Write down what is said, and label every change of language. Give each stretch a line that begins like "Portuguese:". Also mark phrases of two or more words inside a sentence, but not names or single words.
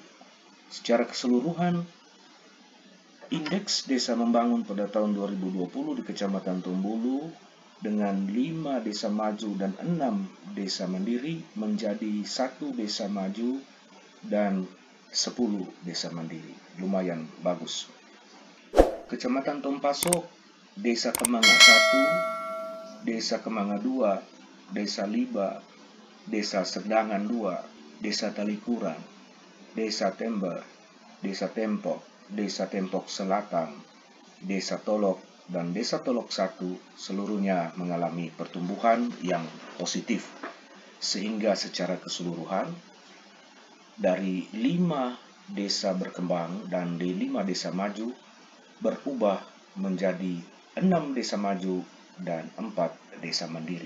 Indonesian: Secara keseluruhan, indeks desa membangun pada tahun 2020 di Kecamatan Tombulu dengan 5 desa maju dan 6 desa mandiri menjadi 1 desa maju dan 10 desa mandiri. Lumayan bagus. Kecamatan Tompasok, Desa Kemanga 1, Desa Kemanga 2, Desa Liba, Desa Sedangan 2, Desa Talikuran, Desa Tember, Desa Tempok, Desa Tempok Selatan, Desa Tolok, dan Desa Tolok 1 seluruhnya mengalami pertumbuhan yang positif. Sehingga secara keseluruhan dari 5 desa berkembang dan di 5 desa maju berubah menjadi 6 desa maju dan 4 desa mandiri.